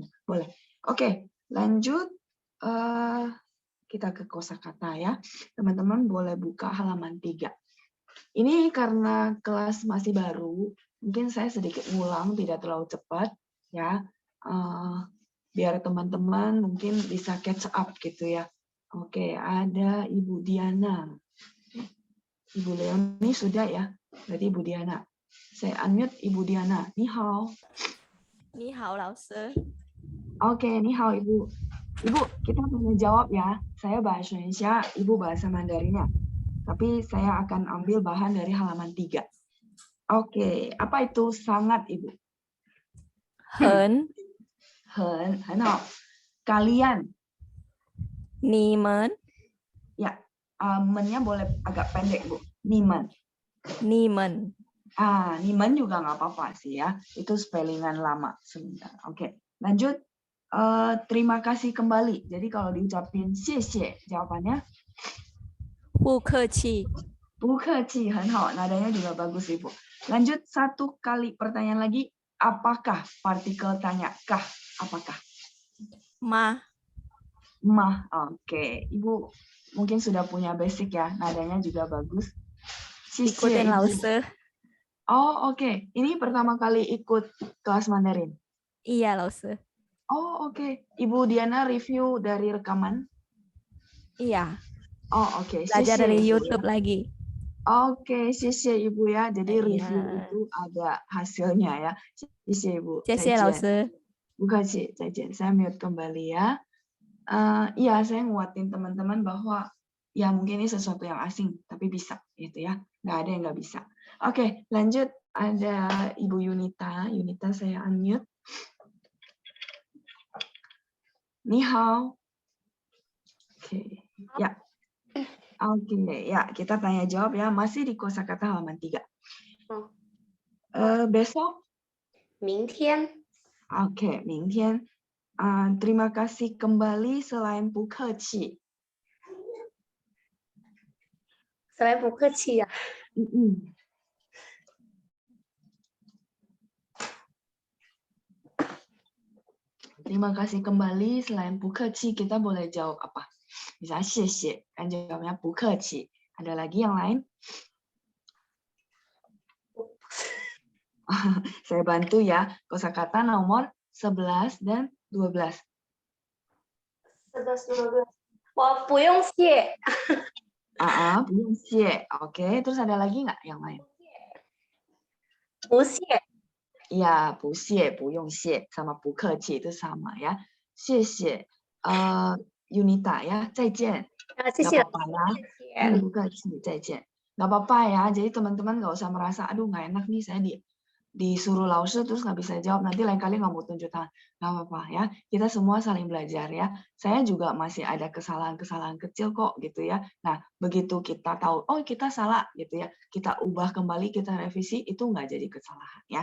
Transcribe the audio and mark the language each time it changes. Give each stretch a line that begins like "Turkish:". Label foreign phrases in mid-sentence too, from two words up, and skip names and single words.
Indonesian: Boleh. Oke, lanjut. Kita ke kosakata ya. Teman-teman boleh buka halaman 3. Ini karena kelas masih baru, mungkin saya sedikit ngulang, tidak terlalu cepat ya. Biar teman-teman mungkin bisa
English: catch up
Indonesian: gitu ya. Oke, ada Ibu Diana. Ibu Leoni sudah ya. Berarti Ibu Diana. Saya unmute Ibu Diana.
Chinese: 你好. 你好, 老师.
Indonesian: Oke,
Chinese: 你好
Indonesian: Ibu. Ibu, kita tanya jawab ya. Saya bahasa Indonesia, Ibu bahasa Mandarinnya. Tapi saya akan ambil bahan dari halaman 3. Oke, apa itu sangat, Ibu?
Chinese: 很
Indonesian: 好. Kalian.
Chinese: 你们
Indonesian: Ya, mennya boleh agak pendek, Bu.
Chinese: Nimen. 你们
Indonesian: nimen juga nggak apa-apa sih ya. Itu spellingan lama sebentar. Oke, lanjut. Terima kasih kembali. Jadi kalau diucapin 谢谢 jawabannya
Chinese: 不客气不客气, 很好.
Indonesian: Nadanya juga bagus, Ibu. Lanjut satu kali pertanyaan lagi. Apakah? Partikel tanya. Kah? Apakah? Ma. Oke. Ibu mungkin sudah punya basic ya. Nadanya juga bagus.
Chinese: 谢谢,
Indonesian: ikutin 老师 oke. Ini pertama kali ikut kelas Mandarin. iya 老师 oke. Ibu Diana review dari rekaman? iya oke. belajar dari Ibu, YouTube ya. lagi. Oke, 谢谢 Ibu ya. Jadi review itu ada hasilnya ya. 谢谢 Ibu.
Chinese: 谢谢老师不客气, 再见.
Indonesian: Saya mute kembali ya. Iya, saya nguatin teman-teman bahwa ya mungkin ini sesuatu yang asing, tapi bisa gitu ya. Nggak ada yang nggak bisa. Oke, lanjut. Ada Ibu Yunita. Yunita saya unmute. Ni hao. Oke, ya. Oke, ya kita tanya jawab ya. Masih di kosakata halaman 3. Besok?
Chinese: 明天
Indonesian: Oke, 明天. Terima kasih kembali selain 不客气. selain 不客气呀。 Terima kasih kembali selain 不客气 kita boleh jawab apa? Misalnya 谢谢, kan jawabnya 不客气. Ada lagi yang lain? Saya bantu ya. Kosakata nomor 11 dan 12. 11, 12.
Chinese: 我不用谢。不用谢.
Indonesian: Oke, terus ada lagi nggak yang lain?
Chinese: 不谢
Indonesian: Ya,
Chinese: 不谢, 不用谢,
Indonesian: sama 不客气 itu sama ya. 谢谢, Yunita ya, 再见.
Chinese: 谢谢
Indonesian: Nggak apa-apa ya.
Chinese: 不客气, 再见.
Indonesian: Nggak apa-apa ya, jadi teman-teman nggak usah merasa, aduh nggak enak nih saya disuruh Laosi terus nggak bisa jawab, nanti lain kali nggak mau tunjuk tangan. Nggak apa-apa ya, kita semua saling belajar ya. Saya juga masih ada kesalahan-kesalahan kecil kok gitu ya. Nah, begitu kita tahu, oh kita salah gitu ya, kita ubah kembali, kita revisi, itu nggak jadi kesalahan ya.